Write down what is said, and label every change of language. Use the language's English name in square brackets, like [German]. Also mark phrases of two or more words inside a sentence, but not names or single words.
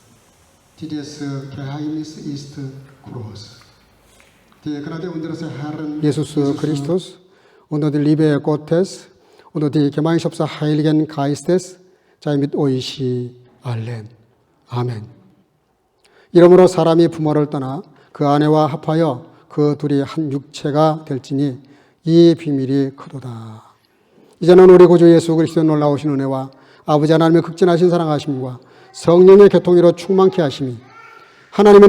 [German] Dieses Geheimnis ist groß. Die Gnade unseres Herrn Jesus Christus und die Liebe Gottes und die Gemeinschaft des Heiligen Geistes sei mit euch allen. [Korean] 아멘. 이러므로 사람이 부모를 떠나 그 아내와 합하여 그 둘이 한 육체가 될지니 이 비밀이 크도다. 이제는 우리 구주 예수 그리스도의 놀라우신 은혜와 아버지 하나님의 극진하신 사랑하심과 성령의 교통으로 충만케 하심이 하나님의